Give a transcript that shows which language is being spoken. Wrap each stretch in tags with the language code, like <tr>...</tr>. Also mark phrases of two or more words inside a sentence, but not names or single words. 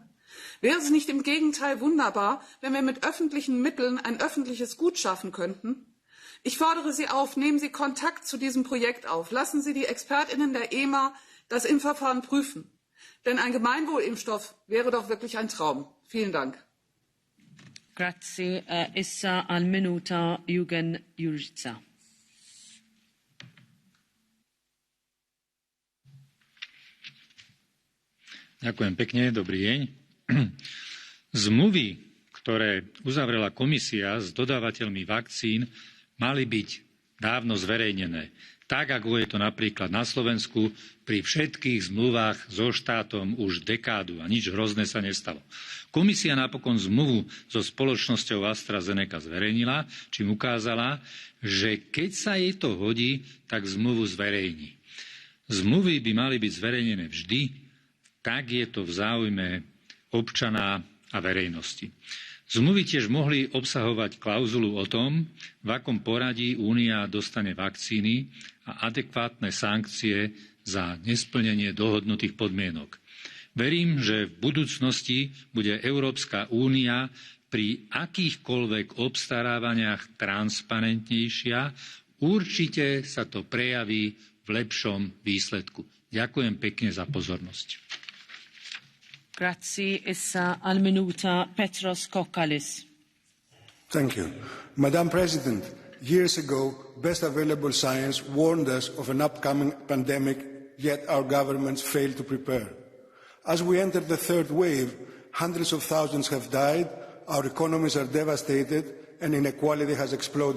<de>Wäre es nicht im Gegenteil wunderbar, wenn wir mit öffentlichen Mitteln ein öffentliches Gut schaffen könnten? Ich fordere Sie auf, nehmen Sie Kontakt zu diesem Projekt auf. Lassen Sie die ExpertInnen der EMA das Impfverfahren prüfen. Denn ein Gemeinwohlimpfstoff wäre doch wirklich ein Traum. Vielen Dank.</de> <mt>Grazie. Essa al minuta Eugen Jurica.</mt> <sk>Ďakujem pekne, dobrý deň. Zmluvy, ktoré uzavrela komisia s dodávateľmi vakcín, mali byť dávno zverejnené. Tak, ako je to napríklad na Slovensku, pri všetkých zmluvách so štátom už dekádu a nič hrozné sa nestalo. Komisia napokon zmluvu so spoločnosťou AstraZeneca zverejnila, čím ukázala, že keď sa jej to hodí, tak zmluvu zverejní. Zmluvy by mali byť zverejnené vždy, tak je to v záujme občana a verejnosti. Zmluvy tiež mohli obsahovať klauzulu o tom, v akom poradí Únia dostane vakcíny a adekvátne sankcie za nesplnenie dohodnutých podmienok. Verím, že v budúcnosti bude Európska únia pri akýchkoľvek obstarávaniach transparentnejšia. Určite sa to prejaví v lepšom výsledku. Ďakujem pekne za pozornosť.</sk> <mt>Grazie. Essa al minuta Petros Kokkalis.</mt> <en>Thank you. Madam President, years ago, best available science warned us of an upcoming pandemic, yet our governments failed to prepare. As we enter the third wave, hundreds of thousands have died, our economies are devastated, and inequality has exploded.</en>